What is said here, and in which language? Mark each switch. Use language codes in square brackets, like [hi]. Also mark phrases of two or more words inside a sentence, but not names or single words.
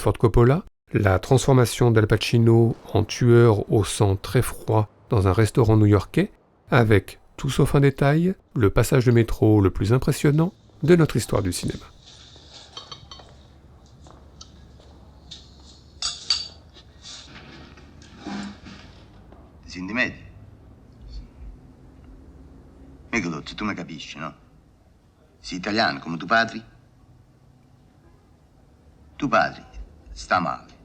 [fr] Ford Coppola, la transformation d'Al Pacino en tueur au sang très froid dans un restaurant new-yorkais, avec, tout sauf un détail, le passage de métro le plus impressionnant de notre histoire du cinéma. [it] Ti senti meglio? Mica Dotto, tu mi capisci, no? Sei italiano come tuo padre? Tuo padre sta male.